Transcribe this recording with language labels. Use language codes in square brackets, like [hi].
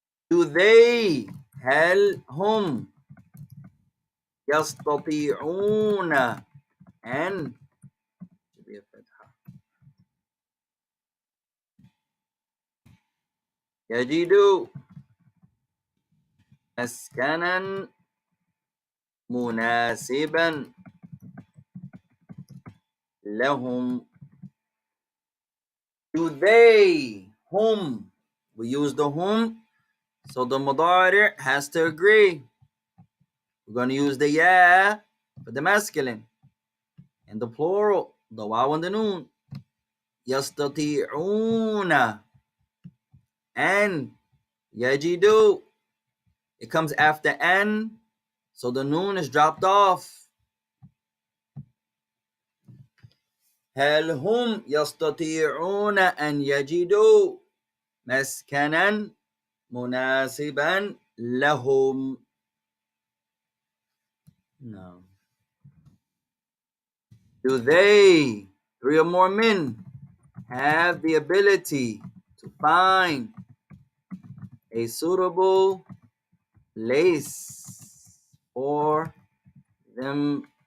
[en] Do they [ar] هل هم يستطيعون أن يجدوا مسكنا مناسبا لهم. [en] Do they هم, we use the whom, so the mudari has to agree. We're going to use the ya for the masculine and the plural, the waw and the noon. [ar] يستطيعون and yajidu. [en] It comes after an, so the noon is dropped off. [ar] هل هم يستطيعون أن يجدوا مسكنا مناسبا لهم. [en] No. Do they, three or more men, have the ability to find a suitable place for themselves?